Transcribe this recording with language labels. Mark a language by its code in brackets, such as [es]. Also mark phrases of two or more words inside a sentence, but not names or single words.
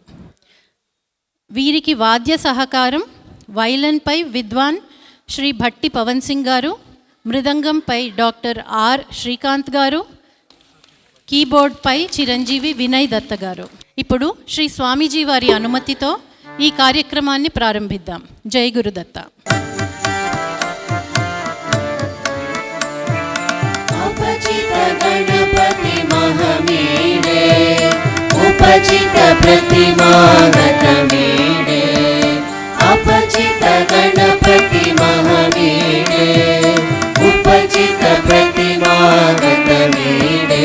[te] వీరికి వాద్య సహకారం వైలన్పై విద్వాన్ శ్రీ భట్టి పవన్ సింగ్ గారు, మృదంగంపై డాక్టర్ R శ్రీకాంత్ గారు, కీబోర్డ్పై చిరంజీవి వినయ్ దత్త గారు. ఇప్పుడు శ్రీ స్వామీజీ వారి అనుమతితో ఈ కార్యక్రమాన్ని ప్రారంభిద్దాం. జై గురుదత్త. [sa] अपचित गणपति महमीडे, उपचित प्रतिमागत मीडे. अपचित गणपति महमीडे, उपचित प्रतिमागत मीडे.